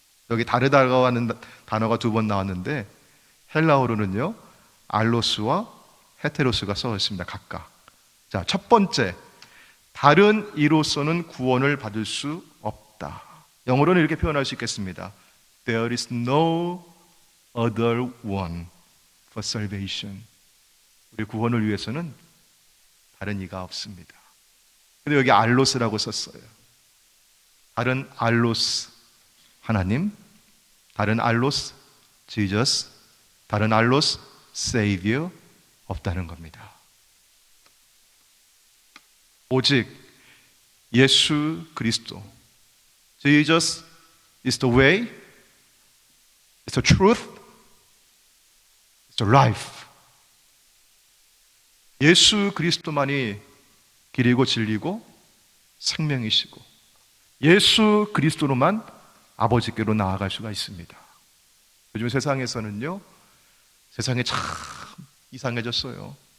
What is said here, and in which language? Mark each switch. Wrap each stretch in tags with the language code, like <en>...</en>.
<ko>여기 다르다고 하는 단어가 두 번 나왔는데 헬라어로는요 알로스와 헤테로스가 써 있습니다. 각각. 자, 첫 번째, 다른 이로서는 구원을 받을 수 없다. 영어로는 이렇게 표현할 수 있겠습니다.</ko> <en>There is no other one for salvation.</en> <ko>우리 구원을 위해서는 다른 이가 없습니다. 근데 여기 알로스라고 썼어요. 다른 알로스 하나님, 다른 알로스 지저스, 다른 알로스 세이비어 없다는 겁니다. 오직 예수 그리스도,</ko> <en>Jesus is the way, is the truth, is the life.</en> <ko>예수 그리스도만이 길이고 진리고 생명이시고 예수 그리스도로만 아버지께로 나아갈 수가 있습니다. 요즘 세상에서는요, 세상이 참 이상해졌어요.</ko>